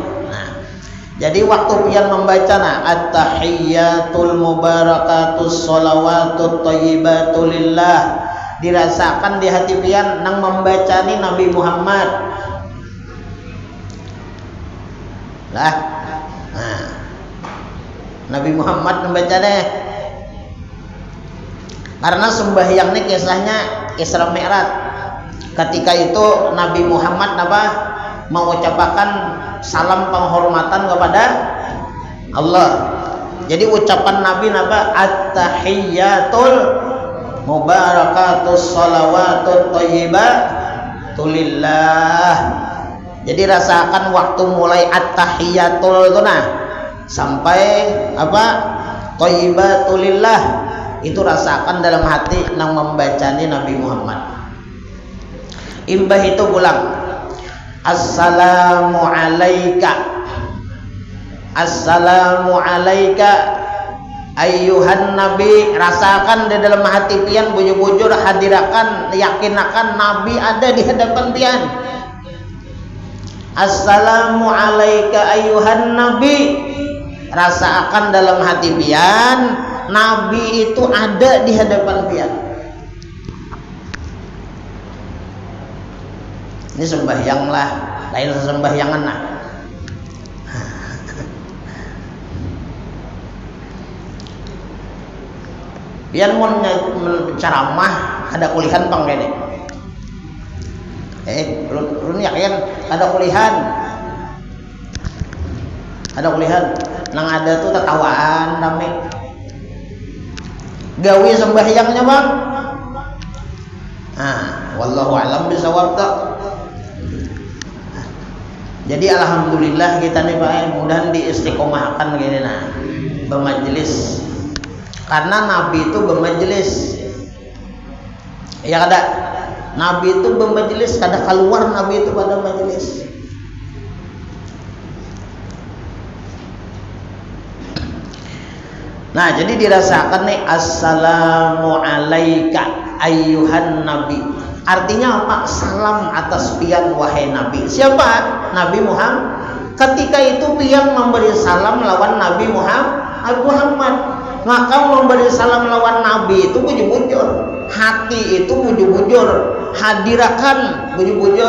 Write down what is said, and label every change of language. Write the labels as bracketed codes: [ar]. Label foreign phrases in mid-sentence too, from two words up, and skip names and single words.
[bjn] Jadi waktu pian membaca [ar] التحيات المباركات الصلوات الطيبات لله, [bjn] dirasakan di hati pian nang membaca ni Nabi Muhammad lah. Nah, Nabi Muhammad membaca deh, karena sembahyang ini kisahnya Isra Mi'raj. Ketika itu Nabi Muhammad mengucapkan salam penghormatan kepada Allah. Jadi ucapan Nabi [ar] التحيات المباركات الصلوات الطيبات لله. [bjn] Jadi rasakan waktu mulai at-tahiyyatul itu sampai [ar] الطيبات لله, [bjn] itu rasakan dalam hati nang membacanya Nabi Muhammad. Imbah itu pulang [ar] السلام عليك، السلام عليك أيها النبي, [bjn] rasakan di dalam hati pian, bujur-bujur hadirakan, yakinakan nabi ada di hadapan pian. [ar] السلام عليك أيها النبي, [bjn] rasakan dalam hati pian nabi itu ada di hadapan pian. Ini sembahyang lah, lain sembahyangan lah. Pian mau ceramah ada kulihan bang kene. Run yakin ada kulihan. Ada kulihan. Nang ada tuh tertawaan rame. Gawe sembahyangnya bang. [ar] والله أعلم بالصواب tak. [bjn] Jadi alhamdulillah kita nih Pak, mudah diistiqomahkan gini nah, bermajelis. Karena Nabi itu bermajelis. Ya kada, Nabi itu bermajelis, kada keluar Nabi itu pada majelis. Nah, jadi dirasakan nih [ar] السلام عليك أيها النبي. [bjn] Artinya apa? Salam atas pian wahai Nabi. Siapa? Nabi Muhammad. Ketika itu pian memberi salam lawan Nabi Muhammad. Maka memberi salam lawan Nabi itu bujur-bujur. Hati itu bujur-bujur. Hadirakan bujur-bujur.